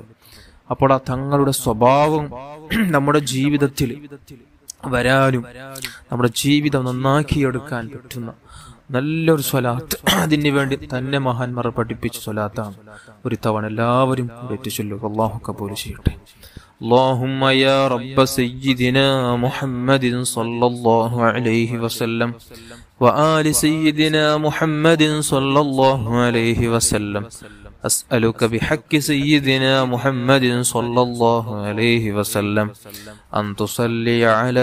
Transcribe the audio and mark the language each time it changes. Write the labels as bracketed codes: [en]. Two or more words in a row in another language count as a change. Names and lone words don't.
[ml] അപ്പോൾ ആ തങ്ങളുടെ സ്വഭാവം നമ്മുടെ ജീവിതത്തിൽ വരാനും നമ്മുടെ ജീവിതം നന്നാക്കിയെടുക്കാൻ പറ്റുന്ന നല്ലൊരു സ്വലാത്ത്, അതിന് വേണ്ടി തന്നെ മഹാന്മാർ പഠിപ്പിച്ച സ്വലാത്താണ്. ഒരു തവണ എല്ലാവരും കൂടെ ചൊല്ലുക. അല്ലാഹു കബൂൽ ചെയ്യട്ടെ. [ar] اللهم يا رب سيدنا محمد صلى الله عليه وسلم وآل سيدنا محمد صلى الله عليه وسلم أسألك بحق سيدنا محمد صلى الله عليه وسلم أن تصلي على